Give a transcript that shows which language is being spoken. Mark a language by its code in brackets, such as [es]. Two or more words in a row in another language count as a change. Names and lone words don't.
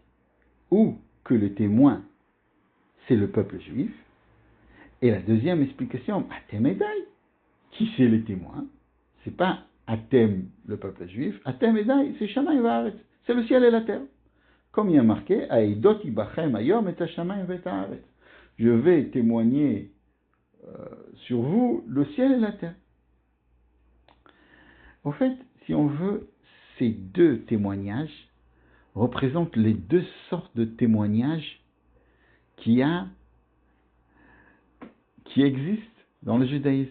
[fr] Ou que le témoin, c'est le peuple juif, et la deuxième explication, [he] אתם עדי. [fr] Qui c'est les témoins? C'est pas Atem, le peuple juif. [he] אתם עדי, c'est שמים וארץ. [fr] C'est le ciel et la terre. Comme il y a marqué, [he] העדותי בכם היום את השמים ואת הארץ. [fr] Je vais témoigner sur vous le ciel et la terre. Au fait, si on veut, ces deux témoignages représentent les deux sortes de témoignages qui existent dans le judaïsme.